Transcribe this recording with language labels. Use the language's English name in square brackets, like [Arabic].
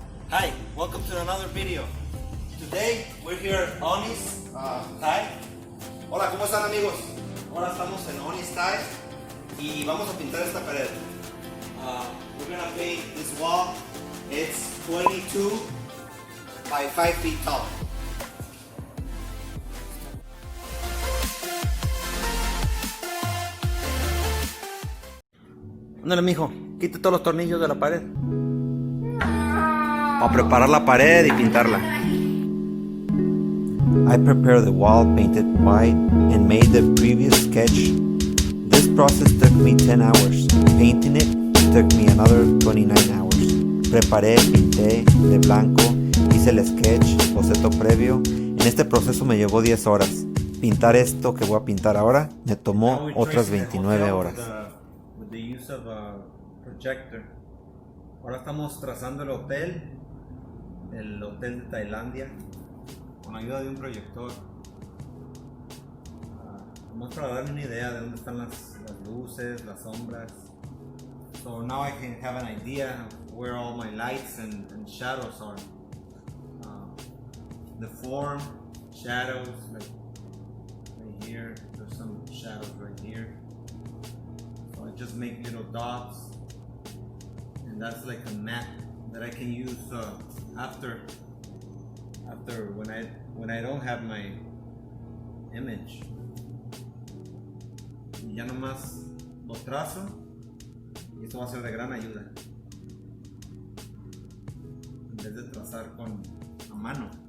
[English] Hi, welcome to another video. Today we're here at Onis Thai. [Spanish] Hola, ¿cómo están amigos? Ahora estamos en Onis Thai y vamos a pintar esta pared. [English] We're gonna paint this wall. It's 22 by 5 feet tall. [Spanish] Ándale, mijo, quite todos los tornillos de la pared. Para preparar la pared y pintarla. [English] I prepared the wall, painted white, and made the previous sketch. This process took me 10 hours. Painting it took me another 29 hours. [Spanish] Preparé, pinté de blanco, hice el sketch, boceto previo. En este proceso me llevó 10 horas. Pintar esto que voy a pintar ahora me tomó otras 29 horas. [English] With the use of a projector. [Spanish] Ahora estamos trazando el hotel de Tailandia, con ayuda de un proyector. Vamos para darle una idea de dónde están las luces, las sombras. [English] So now I can have an idea of where all my lights and shadows are. The form, shadows, like right here, there's some shadows right here. So I just make little dots, and that's like a map that I can use after when I don't have my image. [Spanish] Y ya nomás lo trazo y esto va a ser de gran ayuda en vez de trazar a mano.